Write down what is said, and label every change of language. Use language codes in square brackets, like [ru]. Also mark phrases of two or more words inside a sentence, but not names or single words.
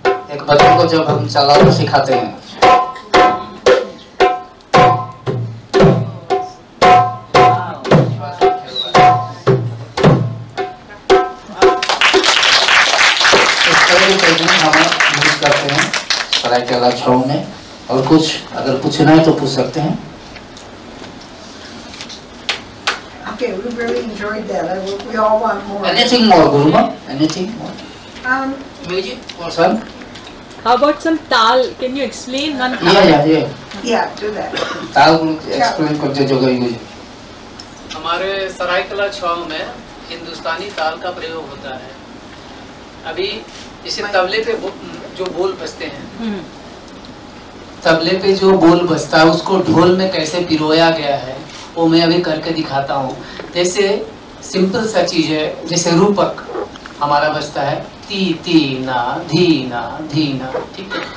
[hi] एक बच्चे को जब हम चलाना सिखाते हैं करते हैं सरायकेला छौ में। और कुछ अगर पूछना है तो पूछ सकते हैं। [en] Okay, we really enjoyed that. We all want more. Anything more, Guruma? Anything more? Music or some? How about some tal? Can you explain one tal? Yeah, do that. [hi] Tal explain करते जो गई मुझे। हमारे सरायकेला छौ में हिंदुस्तानी ताल का प्रयोग होता है। अभी इसे तबले पे जो बोल बजते हैं, तबले पे जो बोल बजता है उसको ढोल में कैसे पिरोया गया है वो मैं अभी करके दिखाता हूँ। जैसे सिंपल सा चीज है, जैसे रूपक हमारा बजता है ती ती ना धीना धीना, ठीक है।